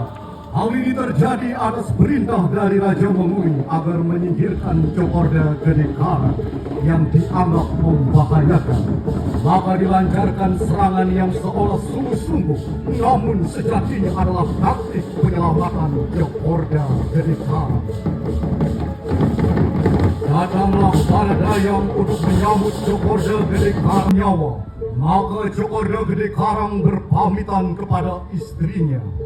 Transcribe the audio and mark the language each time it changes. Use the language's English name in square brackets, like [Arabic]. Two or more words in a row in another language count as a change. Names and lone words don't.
[Indonesian] Hal ini terjadi atas perintah dari Raja Mengui agar menyingkirkan Cokorda Gedekara yang dianggap membahayakan. Maka dilancarkan serangan yang seolah sungguh-sungguh, namun sejatinya adalah taktik penyelamatan Cokorda Gedekara. Datanglah Baladayang untuk menyambut Cokorda Gedekara nyawa. Maka Cokorda Gedekarang berpamitan kepada istrinya.